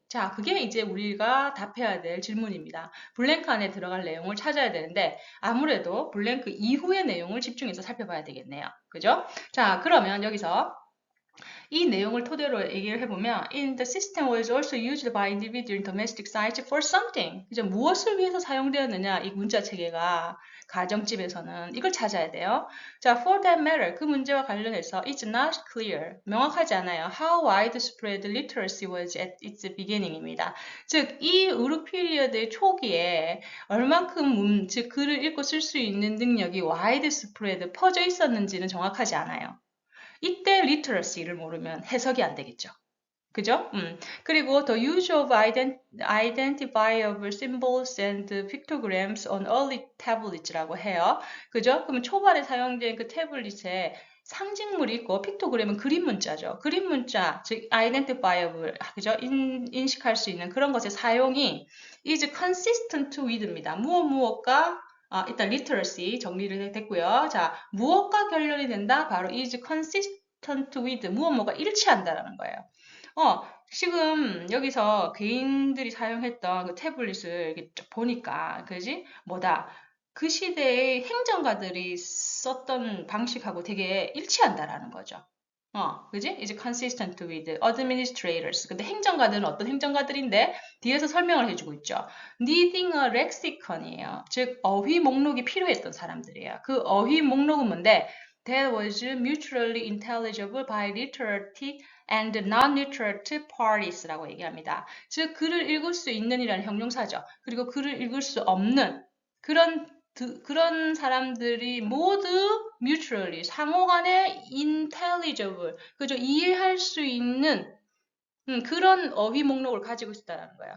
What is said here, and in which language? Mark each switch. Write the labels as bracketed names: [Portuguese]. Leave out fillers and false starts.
[Korean] 자, 그게 이제 우리가 답해야 될 질문입니다. 블랭크 안에 들어갈 내용을 찾아야 되는데 아무래도 블랭크 이후의 내용을 집중해서 살펴봐야 되겠네요. 그죠? 자, 그러면 여기서 이 내용을 토대로 얘기를 해보면 [English] In the system was also used by individual in domestic sites for something. [Korean] 이제 무엇을 위해서 사용되었느냐 이 문자 체계가 가정집에서는 이걸 찾아야 돼요. 자, [English] for that matter [Korean] 그 문제와 관련해서 [English] it's not clear [Korean] 명확하지 않아요. [English] How widespread literacy was at its beginning입니다. [Korean] 즉 이 우르 피리어드의 초기에 얼만큼 즉 글을 읽고 쓸 수 있는 능력이 widespread 퍼져 있었는지는 정확하지 않아요. 이때 literacy를 모르면 해석이 안 되겠죠. 그죠? [English] 그리고 the use of identifiable symbols and pictograms on early tablets라고 해요. [Korean] 그죠? 그러면 초반에 사용된 그 태블릿에 상징물이 있고 픽토그램은 그림 문자죠. 그림 문자, 즉 identifiable, 그죠? 인식할 수 있는 그런 것의 사용이 [English] is consistent with [Korean] 입니다. 무엇과 일단 literacy 정리를 됐고요. 자, 무엇과 결론이 된다? 바로 [English] is consistent with [Korean] 무엇과 일치한다라는 거예요. 지금 여기서 개인들이 사용했던 그 태블릿을 이렇게 보니까, 그지? 그 시대의 행정가들이 썼던 방식하고 되게 일치한다라는 거죠. 그지? [English] is consistent with administrators. [Korean] 근데 행정가들은 어떤 행정가들인데 뒤에서 설명을 해주고 있죠. [English] needing a lexicon이에요. [Korean] 즉 어휘 목록이 필요했던 사람들이에요. 그 어휘 목록은 뭔데? [English] That was mutually intelligible by literate and non-literate parties [Korean] 라고 얘기합니다. 즉 글을 읽을 수 있는 이라는 형용사죠. 그리고 글을 읽을 수 없는 그런 사람들이 모두 mutually 상호간에 intelligible 그죠 이해할 수 있는 그런 어휘 목록을 가지고 있다는 거야.